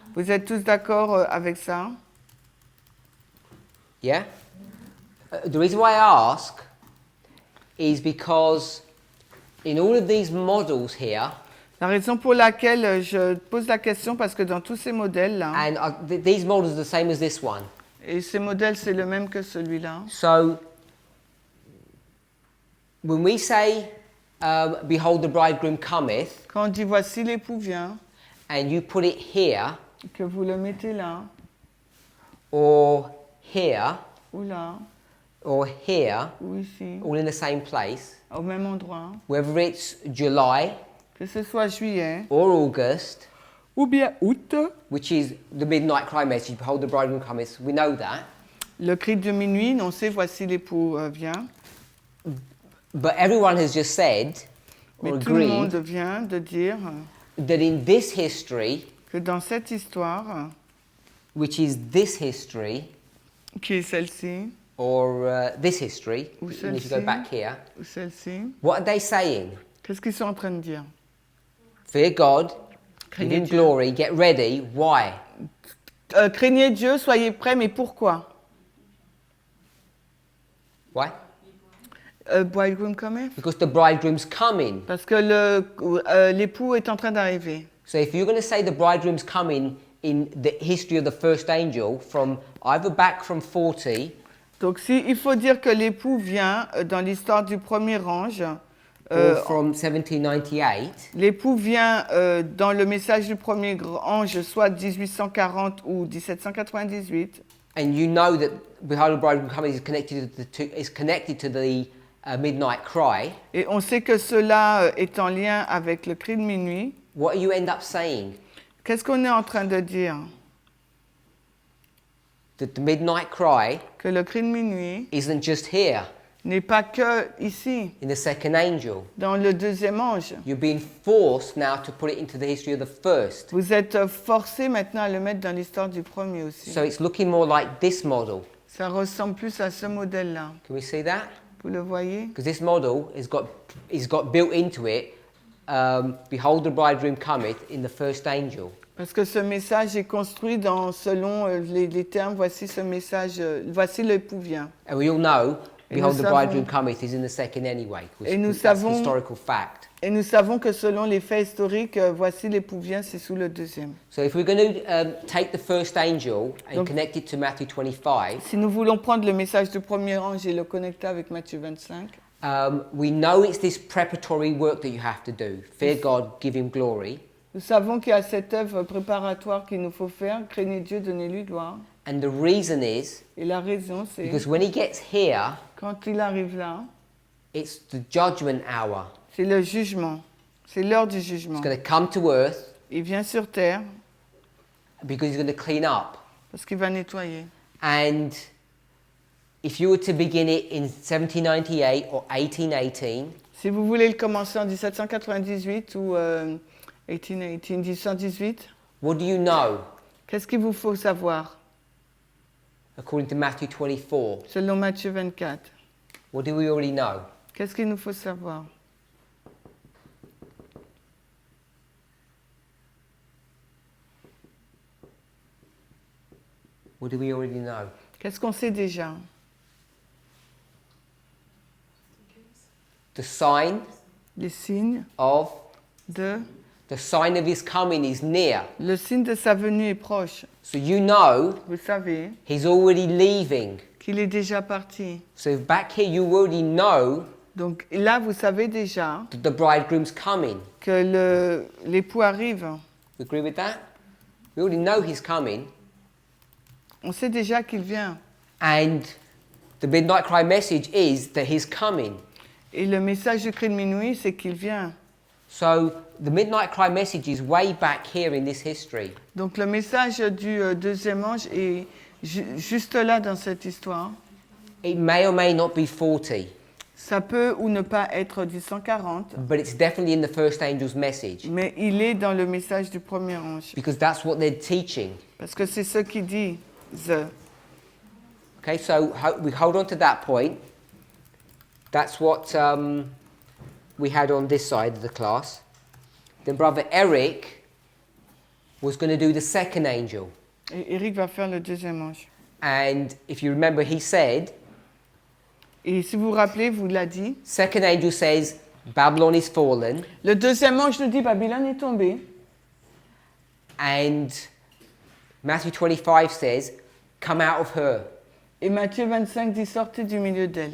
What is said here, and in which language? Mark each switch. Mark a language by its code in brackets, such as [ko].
[fr] Vous êtes tous d'accord avec ça? [en] Yeah? The reason why I ask is because in all of these models here, [fr] La raison pour laquelle je pose la question, parce que dans tous ces modèles-là, [en] and these models are the same as this one. [fr] et ces modèles, c'est le même que celui-là. [en] So, when we say, behold the bridegroom cometh, [fr] Quand on dit voici l'époux vient, [en] and you put it here, [fr] que vous le mettez là, [en] or here, [fr] ou là, [en] or here, [fr] ou ici, [en] all in the same place, [fr] au même endroit, [en] whether it's July [fr] que ce soit juillet, [en] or August, [fr] ou bien août, [en] which is the midnight cry message, behold the bridegroom cometh, we know that. [fr] le cri de minuit, on sait voici l'époux vient. [en] But everyone has just said, [fr] Mais [en] or [fr] tout le monde [en] agreed, [fr] vient de dire [en] that in this history, [fr] que dans cette histoire, [en] which is this history, [fr] qui est celle-ci, [en] or this history, [fr] ou [en] and if you go [fr] celle-ci, [en] back here, [fr] ou celle-ci, [en] what are they saying? [fr] qu'est-ce qu'ils sont en train de dire? [en] Fear God, give [fr] Craignez [en] him [fr] Dieu. [en] glory, get ready. Why? [fr] Craignez Dieu, soyez prêts, mais pourquoi? [en] Why? Bridegroom cometh? Because the bridegroom's coming. [fr] Parce que l'époux est en train d'arriver. [en] So if you're going to say the bridegroom's coming in the history of the first angel, from either back from 40, [fr] Donc il faut dire que l'époux vient dans l'histoire du premier ange. [en] or from 1798, [fr] L'époux vient dans le message du premier ange, soit 1840 ou 1798. [en] and you know that behold the bridegroom coming is connected to the midnight cry, [fr] Et on sait que cela est en lien avec le cri de minuit. [en] what you end up saying? [fr] Qu'est-ce qu'on est en train de dire? [en] That the midnight cry [fr] Que le cri de minuit [en] isn't just here [fr] n'est pas que ici, [en] in the second angel. [fr] dans le deuxième ange. [en] You're being forced now to put it into the history of the first. [fr] Vous êtes forcés maintenant à le mettre dans l'histoire du premier aussi. [en] So it's looking more like this model. [fr] Ça ressemble plus à ce modèle-là. [en] Can we see that? [fr] Vous le voyez? [en] Because this model has got built into it, behold the bridegroom cometh in the first angel. [fr] Parce que ce message est construit selon les termes, voici ce message, voici l'époux vient. [en] And we all know behold the bridegroom cometh is in the second anyway. [fr] Et nous [en] That's [fr] savons, [en] historical fact. [fr] et nous savons que selon les faits historiques, voici l'époux vient, c'est sous le deuxième. [en] So if we're going to take the first angel and [fr] Donc, [en] connect it to Matthew 25, [fr] si nous voulons prendre le message du premier ange et le connecter avec Matthieu 25, [en] we know it's this preparatory work that you have to do. Fear God, give him glory. [fr] nous savons qu'il y a cette œuvre préparatoire qu'il nous faut faire, craignez Dieu, donnez-lui gloire. [en] And the reason is, [fr] Et la raison, c'est [en] because when he gets here, [fr] quand il arrive là, [en] it's the judgment hour. [fr] c'est le jugement, c'est l'heure du jugement. [en] He's going to come to earth [fr] Il vient sur terre [en] because he's going to clean up. [fr] parce qu'il va nettoyer. [en] And if you were to begin it in 1798 or 1818, [fr] Si vous voulez le commencer en 1798 ou 1818, [en] what do you know [fr] qu'est-ce qu'il vous faut savoir [en] according to Matthew 24? [fr] selon Matthieu 24? [en] What do we already know? [fr] Qu'est-ce qu'il nous faut savoir? [en] What do we already know? [fr] Qu'est-ce qu'on sait déjà? [en] The sign [fr] Les signes [en] of [fr] de... [en] the sign of his coming is near. [fr] Le signe de sa venue est proche. [en] So you know [fr] Vous savez [en] he's already leaving. [fr] qu'il est déjà parti. [en] So back here you already know [fr] Donc là, vous savez déjà [en] that the bridegroom's coming. [fr] que l'époux arrive. [en] You agree with that? We already know he's coming. [fr] On sait déjà qu'il vient. [en] And the midnight cry message is that he's coming. [fr] Et le message du cri de minuit, c'est qu'il vient. [en] So the midnight cry message is way back here in this history. [fr] Donc le message du deuxième ange est juste là dans cette histoire. [en] It may or may not be 40, [fr] Ça peut ou ne pas être du 140, [en] but it's definitely in the first angel's message [fr] mais il est dans le message du premier ange. [en] because that's what they're teaching. [fr] Parce que c'est ce qu'il dit. [en] Okay, so we hold on to that point. That's what we had on this side of the class. Then Brother Eric was going to do the second angel. [fr] Et Eric va faire le deuxième ange. [en] And if you remember, he said, [fr] Et si vous vous rappelez, vous l'a dit. [en] second angel says, Babylon is fallen. [fr] Le deuxième ange nous dit Babylone est tombée. [en] And Matthew 25 says, come out of her. [fr] Et Matthieu 25 dit sortez du milieu d'elle.